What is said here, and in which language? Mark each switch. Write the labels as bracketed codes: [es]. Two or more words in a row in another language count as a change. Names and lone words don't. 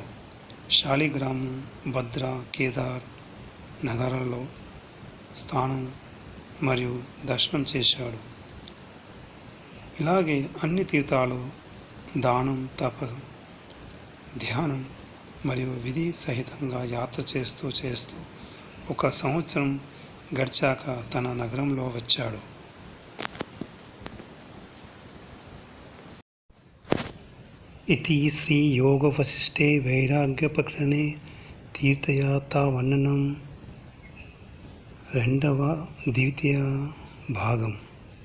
[te] శాలిగ్రామం, భద్ర, కేదార్ నగరాల్లో స్నానం మరియు దర్శనం చేశాడు. ఇలాగే అన్ని తీర్థాలు దానం, తప, ధ్యానం మరియు విధి సహితంగా యాత్ర చేస్తూ 1 సంవత్సరం గడిచాక తన నగరంలో వచ్చాడు. [sa] इति श्री योग वशिष्ठे वैराग्य प्रकरणे तीर्थयात्रा वर्णनम [te] 2వ ద్వితీయ భాగం.